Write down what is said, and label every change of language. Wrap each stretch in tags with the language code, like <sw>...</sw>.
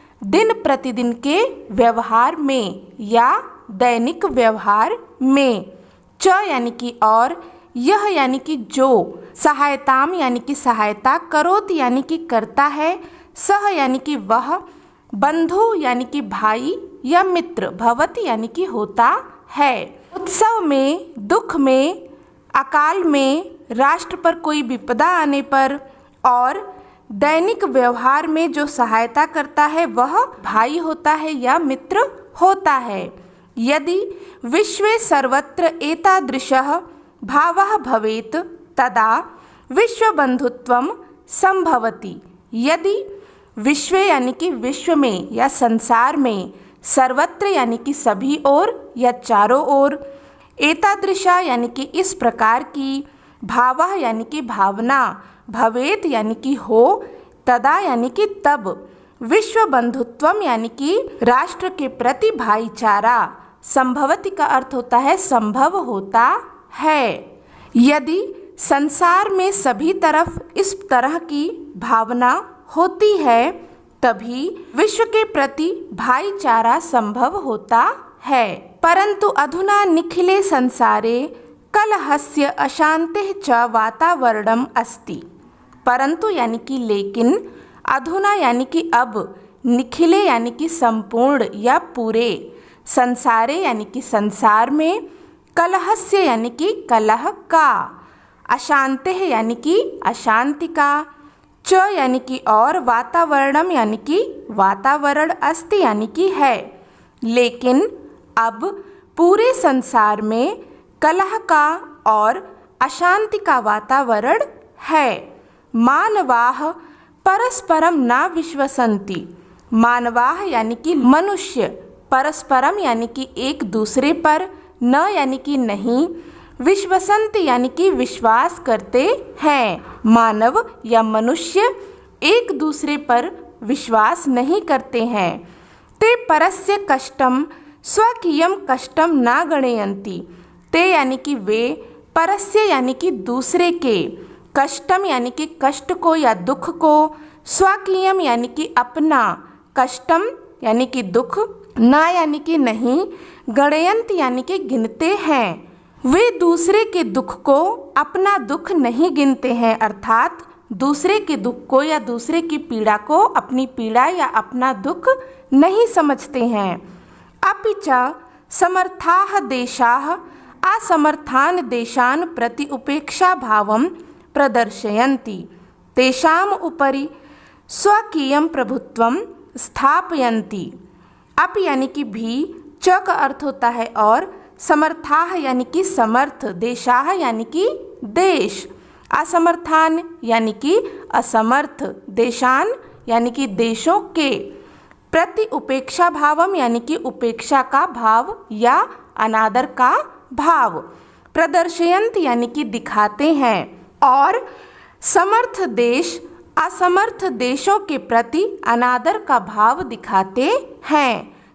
<hi>दिन प्रतिदिन के व्यवहार में या दैनिक व्यवहार में, च यानी कि और, यह यानी कि जो, सहायताम यानी कि सहायता, करोत यानी कि करता है, सह यानी कि वह, बंधु यानी कि भाई या मित्र, भवति यानी कि होता है। उत्सव में, दुख में, अकाल में, राष्ट्र पर कोई विपदा आने पर और दैनिक व्यवहार में जो सहायता करता है वह भाई होता है या मित्र होता है।</hi> <sa>यदि विश्वे सर्वत्र एतादृशः भावः भवेत् तदा विश्वबंधुत्वं संभवति।</sa> <hi>यदि विश्व यानी कि विश्व में या संसार में, सर्वत्र यानी कि सभी ओर या चारों ओर, एतादृशा यानी कि इस प्रकार की, भावः यानी कि भावना, भवेत यानी कि हो, तदा यानी कि तब, विश्व बंधुत्वम यानी कि राष्ट्र के प्रति भाईचारा, संभवति का अर्थ होता है संभव होता है। यदि संसार में सभी तरफ इस तरह की भावना होती है तभी विश्व के प्रति भाईचारा संभव होता है।</hi> <sa>परंतु अधुना निखिले संसारे कलहस्य अशांतिः च वातावरणम अस्ति।</sa> <hi>परंतु यानी कि लेकिन, अधुना यानी कि अब, निखिले यानी कि संपूर्ण या पूरे, संसारे यानी कि संसार में, कलहस्य यानी कि कलह का, अशांतिः यानी कि अशांति का, च यानी कि और, वातावरणम यानी कि वातावरण, अस्ति यानी कि है। लेकिन अब पूरे संसार में कलह का और अशांति का वातावरण है।</hi> <sa>मानवाः परस्परम न विश्वसन्ति।</sa> <hi>मानवाः यानी कि मनुष्य, परस्परम यानी कि एक दूसरे पर, न यानी कि नहीं, विश्वसन्ति यानी कि विश्वास करते हैं। मानव या मनुष्य एक दूसरे पर विश्वास नहीं करते हैं।</hi> <sa>ते परस्य कष्टम स्वकीयम कष्टम न गणयन्ति।</sa> <hi>ते यानी कि वे, परस्य यानी कि दूसरे के, कष्टम यानी कि कष्ट को या दुख को, स्वकीयम यानी कि अपना, कष्टम यानी कि दुख, ना यानी कि नहीं, गणयंत यानी कि गिनते हैं। वे दूसरे के दुख को अपना दुख नहीं गिनते हैं, अर्थात दूसरे के दुख को या दूसरे की पीड़ा को अपनी पीड़ा या अपना दुख नहीं समझते हैं।</hi> <sa>अपि च समर्थाः देशाः असमर्थान् देशान् प्रति उपेक्षा भावं प्रदर्शयन्ति। तेषाम् उपरि स्वकीयं प्रभुत्वं स्थापयन्ति।</sa> <hi>अप यानी कि भी, च का अर्थ होता है और, समर्थाः यानी कि समर्थ, देशाः यानी कि देश, असमर्थान यानी कि असमर्थ, देशान यानी कि देशों के, प्रति उपेक्षा भावम यानी कि उपेक्षा का भाव या अनादर का भाव, प्रदर्शयंत यानी कि दिखाते हैं, और समर्थ देश असमर्थ देशों के प्रति अनादर का भाव दिखाते हैं।</hi>